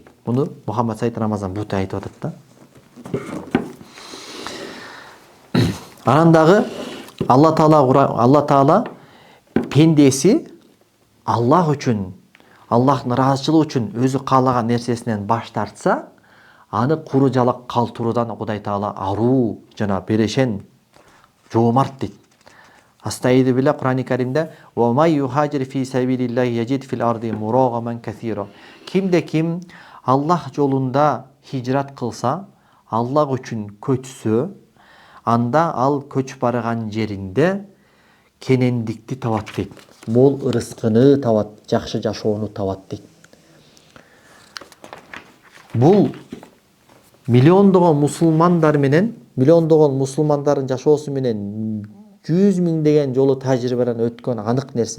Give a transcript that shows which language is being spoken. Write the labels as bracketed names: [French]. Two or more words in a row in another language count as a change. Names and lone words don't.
[Kyrgyz] Муну Мухаммад Саид Рамазан Бути айтып атат да. Анан дагы Алла Таала пендеси Аллах үчүн, Аллахтын ыраазычылыгы үчүн өзү каалаган нерсесинен баш тартса, аны куру жалак калтыруудан Кудай Таала аруу жана берешен, жоомарт дейт. Астайды биле Кур'ан-ы Каримде [Arabic] "ومن يهاجر في سبيل الله يجد في الأرض مراغما كثيرا". [Kyrgyz] Кимде ким Аллах жолунда хижрат кылса, Аллах үчүн көчсө, анда ал көчүп барган жеринде кенендикти табат дейт. Мол ырыскыны табат, жакшы жашоону табат дейт. Бул миллиондогон мусулмандар менен, миллиондогон мусулмандардын жашоосу менен 100 миңдеген жолу тажрыйбадан өткөн анык нерсе.